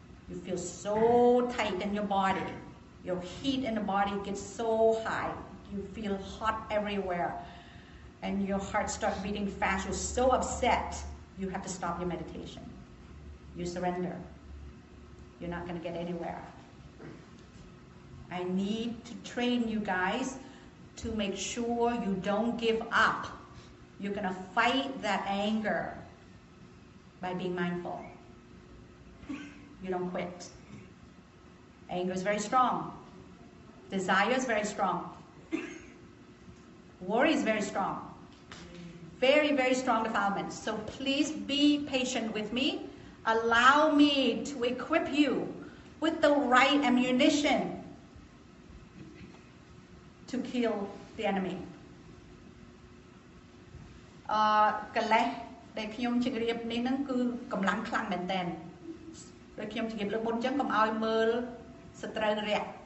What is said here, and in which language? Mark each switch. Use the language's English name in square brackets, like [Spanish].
[English] you feel so tight in your body your heat in the body gets so high you feel hot everywhere and your heart starts beating fast you're so upset you have to stop your meditation you surrender you're not going to get anywhere I need to train you guys to make sure you don't give up. You're going to fight that anger by being mindful. You don't quit. Anger is very strong. Desire is very strong. Worry is very strong. Very, very strong defilements. So please be patient with me. Allow me to equip you with the right ammunition to kill the enemy [Khmer] កិលេសដែលខ្ញុំជម្រាបនេះហ្នឹងគឺកម្លាំងខ្លាំងមែនតើដូចខ្ញុំជម្រាបលើកមុនអញ្ចឹងកុំឲ្យមើលសត្រូវរយៈ